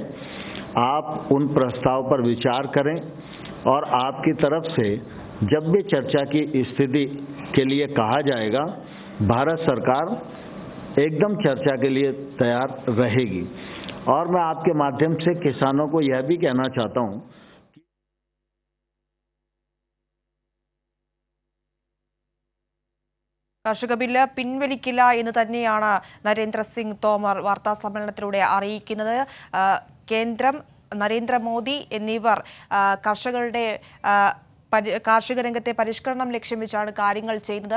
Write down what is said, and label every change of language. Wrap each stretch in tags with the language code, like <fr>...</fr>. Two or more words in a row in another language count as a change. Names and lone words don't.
<hi>आप उन प्रस्ताव पर विचार करें और आपकी तरफ से जब भी चर्चा की स्थिति के लिए कहा जाएगा, भारत सरकार एकदम चर्चा के लिए तैयार रहेगी। और मैं आपके माध्यम से किसानों को यह भी कहना चाहता हूं,</hi> <ml>കാർഷിക ബില്ല് പിൻവലിക്കില്ല എന്ന് തന്നെയാണ് നരേന്ദ്ര സിംഗ് തോമർ വാർത്താ സമ്മേളനത്തിലൂടെ അറിയിക്കുന്നത്. കേന്ദ്രം, നരേന്ദ്രമോദി എന്നിവർ കാർഷിക രംഗത്തെ പരിഷ്കരണം ലക്ഷ്യം വെച്ചാണ് കാര്യങ്ങൾ ചെയ്യുന്നത്.</ml>